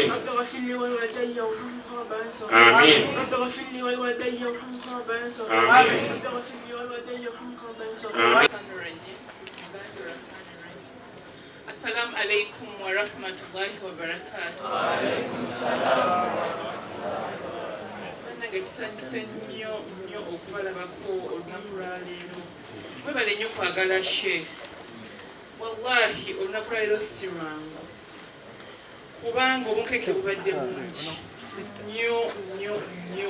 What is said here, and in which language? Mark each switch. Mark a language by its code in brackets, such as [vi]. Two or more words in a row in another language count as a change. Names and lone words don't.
[ar] رب اغفر لي ولوالدي وارحمهما رب انصر. آمين. رب اغفر لي ولوالدي وارحمهما رب انصر. آمين. رب اغفر لي ولوالدي وارحمهما رب انصر. آمين. السلام عليكم ورحمة الله وبركاته. وعليكم السلام. [lg] Ekisanyusa nnyo okubalabako olunaku lwaleero. Mwebale nnyo kwagala Sheikh. Wallahi olunaku lwaleero si lwangu. Kubanga obukeeke bubadde bungi nnyo.